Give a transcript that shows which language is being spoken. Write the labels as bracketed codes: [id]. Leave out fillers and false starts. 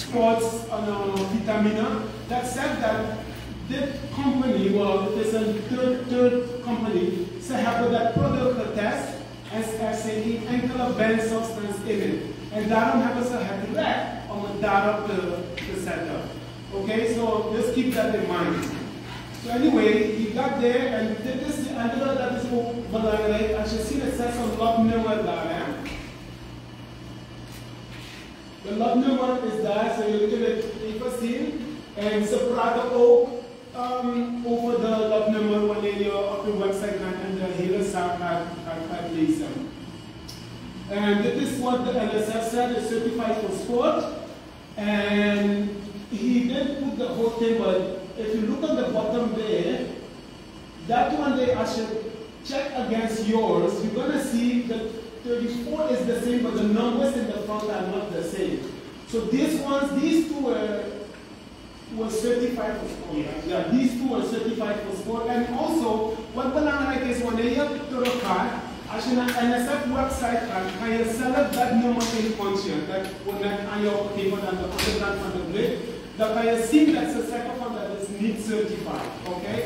[en] sports, vitamina, that said that this company, well, it is a third company, so have that product test as saying enkele banned substance in it. [nl] En daarom hebben ze het recht om het daarop te zetten. [en] Okay, so just keep that in mind. So anyway, he got there, and [nl] dit is de andere, dat is ook belangrijk. Als je ziet, het zet zo'n lotnummer daar, hè. De lotnummer is daar, so jullie kunnen het even zien. En ze praten ook over de lotnummer wanneer je op de website gaat en de hele zaak gaat lezen. [en] And this is what the NSF said, is certified for sport. And he did put the whole thing, but if you look at the bottom there, that one there, I should check against yours, you're going to see that 34 is the same, but the numbers in the front are not the same. So these two were certified for sport. Yeah, these two were certified for sport. [nl] And also, what belangrijk is, wanneer je teruggaat, als je naar de NSF website gaat, kan je zelf dat nummer inpunchen. Dat wordt net aan jou gegeven aan de onderkant van de blik. Dan kan je zien dat ze zeggen van dat is niet certified. Okay?